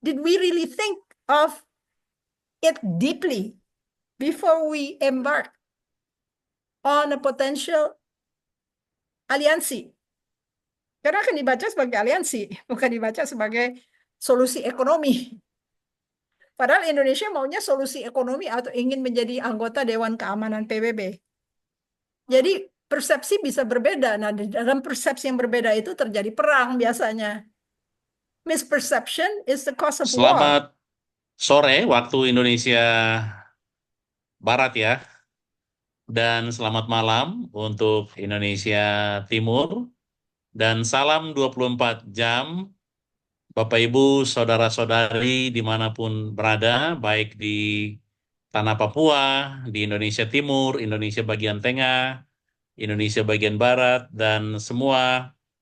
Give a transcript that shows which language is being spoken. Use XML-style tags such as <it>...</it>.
<en>Did we really think of it deeply before we embark on a potential aliansi?</en> <id>Karena akan dibaca sebagai aliansi, bukan dibaca sebagai solusi ekonomi. Padahal Indonesia maunya solusi ekonomi atau ingin menjadi anggota Dewan Keamanan PBB. Jadi persepsi bisa berbeda. Nah, di dalam persepsi yang berbeda itu terjadi perang biasanya.</id> <en>Misperception is the cause of war.</en> <id>Selamat sore waktu Indonesia Barat ya, dan selamat malam untuk Indonesia Timur, dan salam 24 jam Bapak Ibu, Saudara-saudari dimanapun berada, baik di Tanah Papua, di Indonesia Timur, Indonesia bagian tengah, Indonesia bagian barat, dan semua</id>